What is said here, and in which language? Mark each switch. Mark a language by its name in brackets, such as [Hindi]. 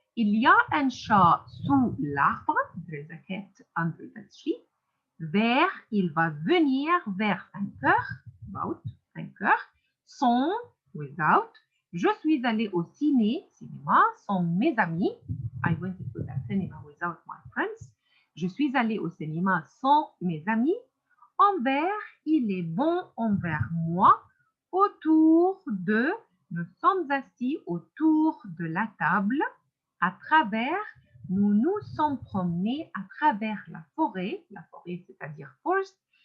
[French] Il y a un chat sous l'arbre. [English] under the tree. [French] Vers, il va venir vers 5 heures. About 5 heures. Sans, without. Je suis allé au cinéma sans mes amis. [English] I went to the cinema without my friends. [French] Je suis allé au cinéma sans mes amis. Envers, il est bon envers moi. Autour de, nous sommes assis autour de la table. À travers, nous nous sommes promenés à travers la forêt c'est-à-dire forest.